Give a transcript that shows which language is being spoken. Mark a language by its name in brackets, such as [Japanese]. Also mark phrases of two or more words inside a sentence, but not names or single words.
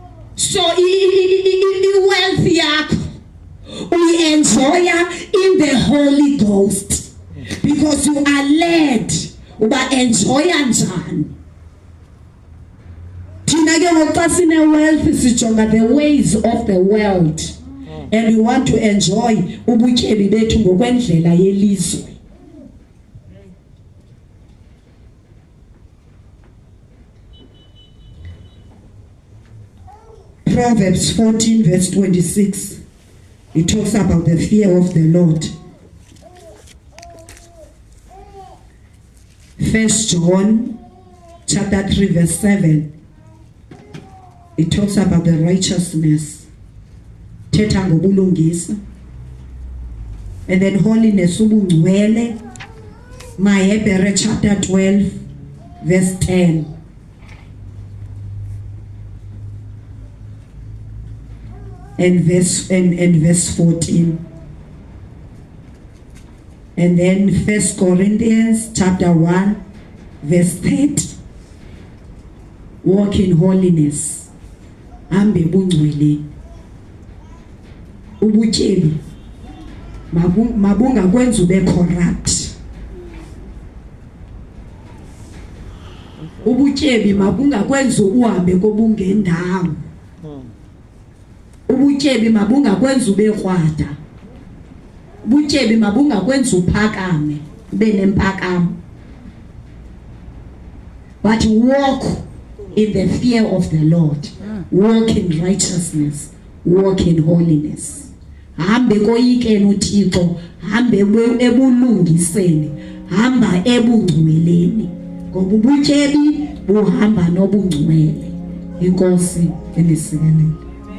[English] So wealth yakho we enjoy in the Holy Ghost because you are led uba enjoy njani. [Xhosa] Thina ke ngoxa sine wealth sijonga [English] the ways of the world and we want to enjoy [Xhosa] ubutyebi bethu ngokwendlela yelizwe. [English] Proverbs 14 verse 26, it talks about the fear of the Lord. 1 John chapter 3 verse 7, it talks about the righteousness. [Xhosa] Thetha ngobulungisa. [English] And then holiness ubungcwele. Hebrews chapter 12 verse 10. And verse 14. And then 1 Corinthians chapter 1 verse 30. Walk in holiness. [Xhosa] Ambe bungcwele. Ubutyebi mabunga kwenza ube corrupt. Ubutyebi mabunga kwenza uhambe kobungendawo. Ubutyebi mabunga kwenza ube krwada. Ubutyebi mabunga kwenza uphakame ube nempakamo. [English] But walk in the fear of the Lord. Walk in righteousness. Walk in holiness. [Xhosa] Hambe koyikeni uThixo, hambe ebulungiseni, hamba ebungcweleni. Ngoba ubutyebi buhamba nobungcwele. Inkosi enisikelele.